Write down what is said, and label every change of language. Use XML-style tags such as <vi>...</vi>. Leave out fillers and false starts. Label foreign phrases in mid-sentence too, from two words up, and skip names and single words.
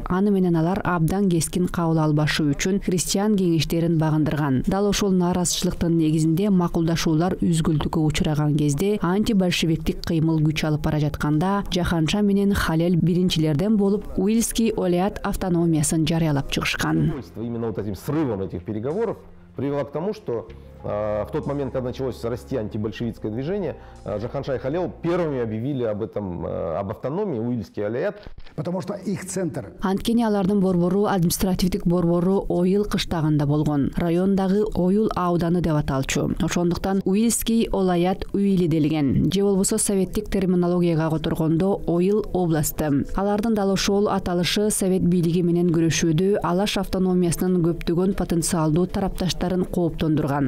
<ky>Аны менен алар абдан кескин кабыл албашы үчүн христиан кеңештерин багындырган. Дал ошол нааразычылыктын негизинде макулдашуулар үзгүлтүккө учураган кезде антибольшевиктик кыймыл күч алып бара жатканда Жаханша менен Халел биринчилерден болуп Уильский олаят автономиясын жарыялап чыгышкан.</ky> <ru>Именно вот этим срывом этих переговоров привело к тому, что в тот момент, когда началось расти антибольшевистское движение, Жаханша и Халел первыми объявили об автономии, Уильский олаят. Потому что их центр.</ru> <ky>Анткени алардын борбору административдик борбору Ойыл кыштагында болгон. Райондагы Ойыл ауданы деп аталчу. Ошондуктан Уильский олаят Уили делген. Же болбосо советтик терминологияга которгондо Ойыл областы. Алардын дал ошол аталышы совет бийлиги менен күрөшүүдө Алаш автономиясынын көптөгөн потенциалдуу тарапташтарын кооптондурган.</ky>